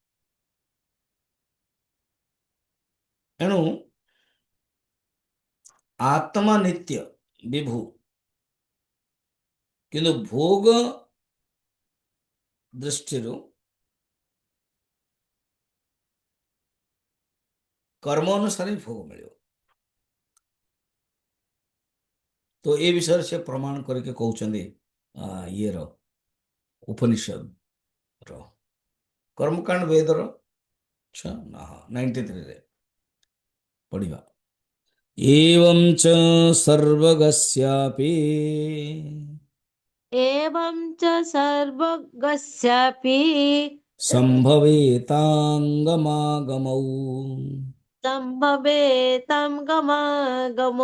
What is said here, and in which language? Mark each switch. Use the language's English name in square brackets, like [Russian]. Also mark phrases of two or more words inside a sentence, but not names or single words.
[Odia] ଏଣୁ ଆତ୍ମା ନିତ୍ୟ ବିଭୁ, କିନ୍ତୁ ଭୋଗ ଦୃଷ୍ଟିରୁ କର୍ମ ଅନୁସାରେ ଭୋଗ ମିଳିବ। ତ ଏ ବିଷୟରେ ସେ ପ୍ରମାଣ କରିକି କହୁଛନ୍ତି ଇଏର ଉପନିଷଦର କର୍ମକାଣ୍ଡ ବେଦର 93ରେ ପଢିବା। [Sanskrit] एवं च सर्वगस्यापि एवं च सर्वगस्यापि संभवेतांगमागमौ सम्भवेतं गमागमो